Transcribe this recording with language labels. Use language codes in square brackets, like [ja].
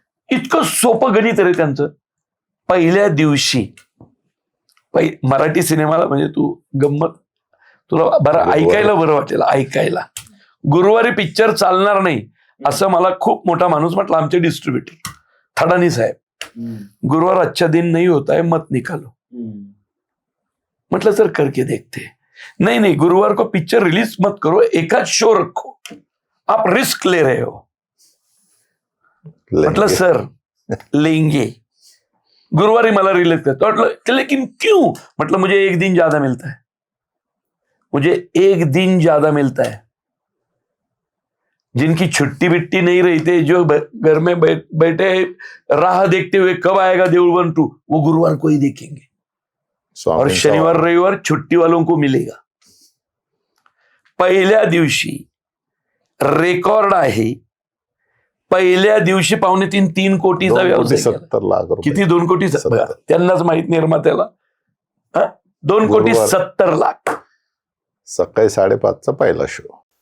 [mr] इतकं सोपं गणित रे त्यांचं. पहिल्या दिवशी मराठी सिनेमाला म्हणजे तू गंमत, तुला बरं ऐकायला बरं वाटेल, ऐकायला गुरुवारी पिक्चर चालणार नाही असं मला खूप मोठा माणूस म्हटला, आमचे डिस्ट्रीब्युटर थडानी साहेब. [hi] गुरुवार अच्छा दिन नहीं होता है, मत निकालो. मतलब सर करके देखते. नहीं गुरुवार को पिक्चर रिलीज मत करो, एक आध शो रखो, आप रिस्क ले रहे हो. [mr] म्हटलं [hi] सर लेंगे, [mr] गुरुवारी मला रिलीज करतो. म्हटलं [hi] लेकिन क्यों? [mr] म्हटलं [hi] मुझे एक दिन ज्यादा मिलता है, मुझे एक दिन ज्यादा मिलता है. जिनकी छुट्टी बिट्टी नहीं रहते, जो घर में बैठे राह देखते हुए कब आएगा देऊळ 1 2, वो गुरुवार को ही देखेंगे. और शनिवार रविवार छुट्टी वालों को मिलेगा. [mr] पहिल्या दिवशी रेकॉर्ड आहे, पहिल्या दिवशी 2.5-3 कोटीचा व्यवसाय केला. 70 लाख रुपये. किती? 2 कोटी 70. त्यांनाच माहित निर्मात्याला. 2,70,00,000. सकाळी 5:30चा पहिला शो.